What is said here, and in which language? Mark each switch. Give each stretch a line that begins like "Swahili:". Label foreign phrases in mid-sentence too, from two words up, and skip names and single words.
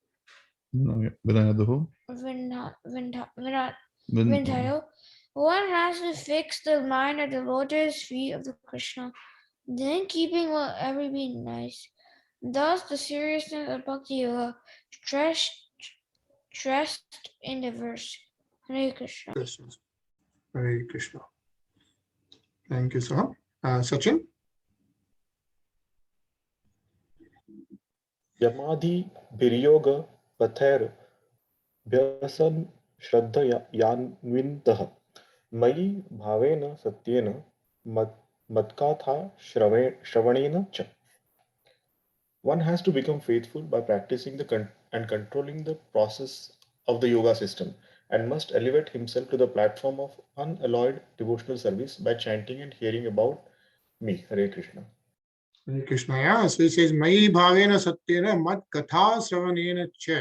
English: One has to fix the mind at the lotus feet of the Krishna, then keeping will ever be nice. Thus, the seriousness of Bhakti Yoga stressed in the verse.
Sanskrit: Hare Krishna. Hare Krishna.
English: Thank you, sir. Sachin?
Sanskrit: Yamadhi Biryoga Pather Bhyasan Shraddha Yanvintah Mayi Bhavena Satyena Matkatha Shravanena Cha.
English: One has to become faithful by practicing and controlling the process of the yoga system, and must elevate himself to the platform of unalloyed devotional service by chanting and hearing about me.
Sanskrit: Hare Krishna. Hare Krishna.
English: Yeah. So he says,
Sanskrit: Mayi Bhavena Satyena Mat Katha Sravanena Cha.